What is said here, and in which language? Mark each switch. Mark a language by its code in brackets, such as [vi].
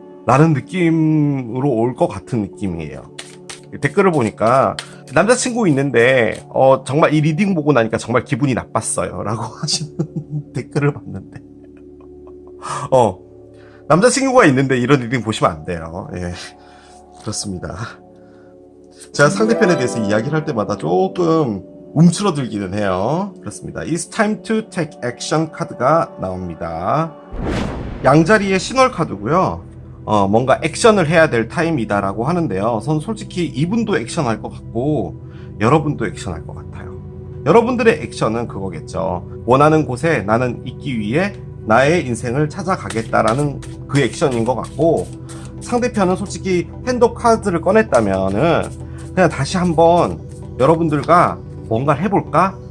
[ko] 라는 느낌으로 올 것 같은 느낌이에요. 댓글을 보니까 남자친구 있는데 정말 이 리딩 보고 나니까 정말 기분이 나빴어요 라고 하시는 댓글을 봤는데, 남자친구가 있는데 이런 리딩 보시면 안 돼요. 예, 그렇습니다. 제가 상대편에 대해서 이야기를 할 때마다 조금 움츠러들기는 해요. 그렇습니다. [en] It's time to take action [ko] 카드가 나옵니다. 양자리의 신월 카드고요. 뭔가 액션을 해야 될 타임이다라고 하는데요. 전 솔직히 이분도 액션할 것 같고 여러분도 액션할 것 같아요. 여러분들의 액션은 그거겠죠. 원하는 곳에 나는 있기 위해 나의 인생을 찾아가겠다라는 그 액션인 것 같고, 상대편은 솔직히 핸드 카드를 꺼냈다면은 그냥 다시 한번 여러분들과 뭔가를 해볼까?